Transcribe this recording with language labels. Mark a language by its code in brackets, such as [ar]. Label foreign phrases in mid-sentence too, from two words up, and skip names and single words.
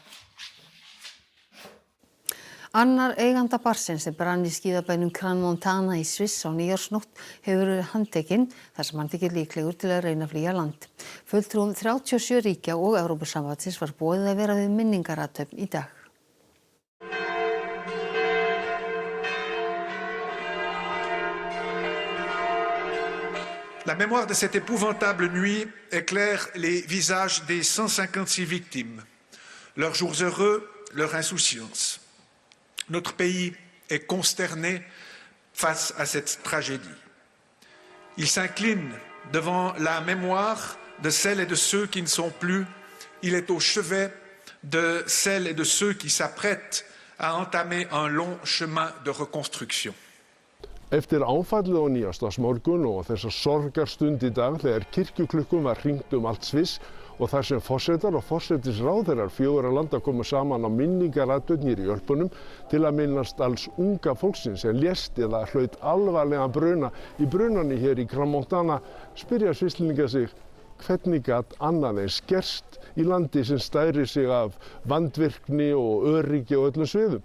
[is] Annar eiganda barsins sem brann í skíðabænum Crans-Montana í Sviss á nýársnótt hefur verið handtekinn þar sem hann þykir líklegur til að reyna að flýja land. Fulltrúum 37 ríkja og Evrópusambandsins var boðið að vera við minningarathöfn í dag. [fr] La mémoire de cette épouvantable nuit éclaire les visages des 156 victimes, leurs jours heureux, leur insouciance. Notre pays est consterné face à cette tragédie. Il s'incline devant la mémoire de celles et de ceux qui ne sont plus. Il est au chevet de celles et de ceux qui s'apprêtent à entamer un long chemin de reconstruction. [is] Eftir áfallið á nýársdagsmorgun og þessa sorgarstund í dag þegar kirkjuklukkum var hringt allt Sviss og þar sem forsetar og forsætisráðherrar fjögurra landa komu saman á minningarathöfn í Ölpunum til að minnast alls unga fólksins sem lést eða hlaut alvarlegan bruna í brunanni hér í Crans-Montana, spyrja Svisslendingar sig hvernig gat annað eins gerst í landi sem stærir sig af vandvirkni og öryggi á öllum sviðum.